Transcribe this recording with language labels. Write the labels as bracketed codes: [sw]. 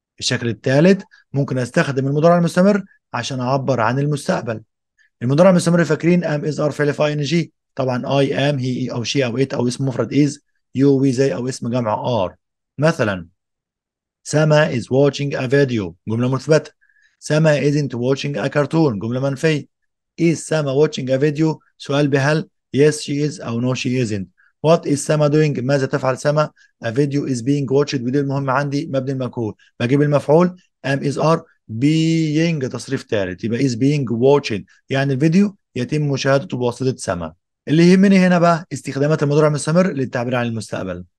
[ar] الشكل الثالث ممكن استخدم المضارع المستمر عشان اعبر عن المستقبل. المضارع المستمر فاكرين am is are فعل في ing، طبعا I am he او she او it او اسم مفرد is، you we they او اسم جمع are. [en] مثلا سما is watching a video، [ar] جملة مثبتة. [en] سما isn't watching a cartoon، [ar] جملة منفية. [en] is سما watching a video، [ar] سؤال بهل [en] yes she is أو no she isn't. what is سما doing، [ar] ماذا تفعل سما. [en] a video is being watched، [ar] ودي المهم عندي مبني المجهول، بجيب المفعول am is are being تصريف ثالث، يبقى is being watched يعني الفيديو يتم مشاهدته بواسطة سما. اللي يهمني هنا بقى استخدامات المضارع المستمر للتعبير عن المستقبل.